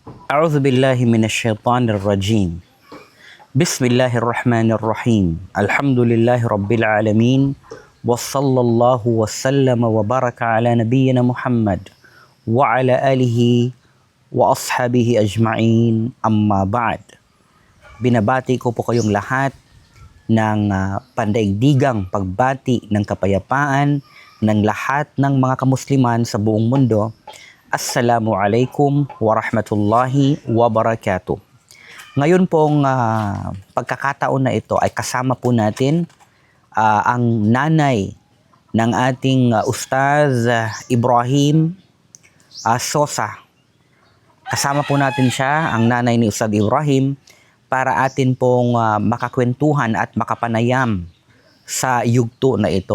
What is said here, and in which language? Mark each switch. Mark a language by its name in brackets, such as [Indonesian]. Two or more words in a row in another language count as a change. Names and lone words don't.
[Arabic] أعوذ بالله من الشيطان الرجيم. بسم الله الرحمن الرحيم. الحمد لله رب العالمين وصلى الله وسلم وبارك على نبينا محمد وعلى آله وأصحابه أجمعين أما بعد. [Filipino] Binabati ko po kayong lahat ng pandaigdigang pagbati ng kapayapaan ng lahat ng mga kamusliman sa buong mundo. [Arabic] السلام عليكم ورحمة الله وبركاته. [Filipino] Ngayon pong pagkakataon na ito ay kasama po natin ang nanay ng ating Ustaz Ibrahim Sosa. Kasama po natin siya, ang nanay ni Ustaz Ibrahim, para atin pong makakwentuhan at makapanayam sa yugto na ito.